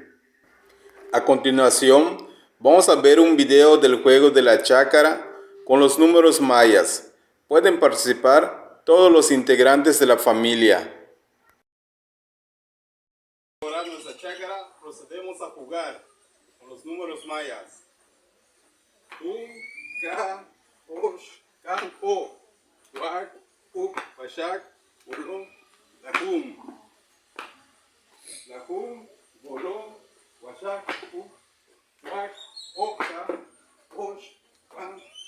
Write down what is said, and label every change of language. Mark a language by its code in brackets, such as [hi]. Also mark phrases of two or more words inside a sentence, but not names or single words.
[es] A continuación vamos a ver un video del juego de la chácara con los números mayas. Pueden participar todos los integrantes de la familia. Para nuestra chácara procedemos a jugar con los números mayas. [yua] Osh, Campo, Wak, Uk, Pashak, Bolón, Lahum, Bolón, Washak, Uk, Wak, Oka, Osh, Campo.